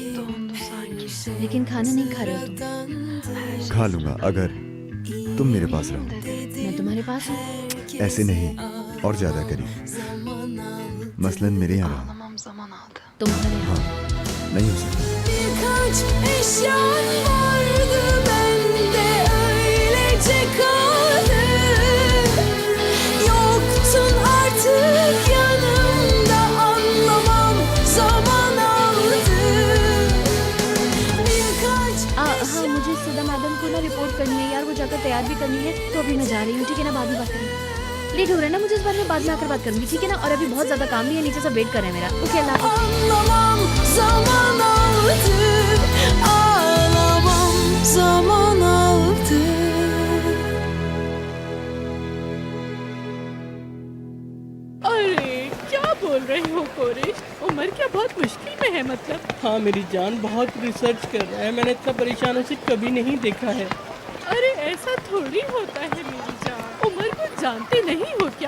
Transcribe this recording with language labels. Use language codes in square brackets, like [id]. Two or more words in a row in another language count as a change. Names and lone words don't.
[hi] लेकिन खाना नहीं खा रहे हो तुम। खा लूँगा अगर तुम मेरे पास रहो। मैं तुम्हारे पास हूँ। ऐसे नहीं और ज़्यादा करीब, मसलन मेरे यहाँ रहो। तुम्हारे यहाँ। हाँ, नहीं हो सकता। [tr] Birkaç eşyan vardı bende öylece kaldı. Yoktun artık yanımda anlamam zaman aldı. Birkaç [hi] हाँ मुझे सुधा मैडम को ना रिपोर्ट करनी है यार, वो जाकर तैयार भी करनी है, तो अभी मैं जा रही हूँ, ठीक है ना? बाद में बात करेंगे। लेट हो रहा है ना मुझे, इस बारे में बाद में आकर बात करूंगी, ठीक है ना? और अभी बहुत ज्यादा काम भी है, नीचे सब वेट कर रहे हैं मेरा। ओके अल्लाह हाफ़िज़। [tr] anlamam zaman aldı. Ağlamam zaman aldı. [hi] अरे क्या बोल रही हो कोरेश? उमर क्या बहुत मुश्किल में है मतलब? हाँ मेरी जान बहुत रिसर्च कर रहा है, मैंने इतना परेशान उसे कभी नहीं देखा है। अरे ऐसा थोड़ी होता है मेरी जान, उमर को जानते नहीं हो क्या?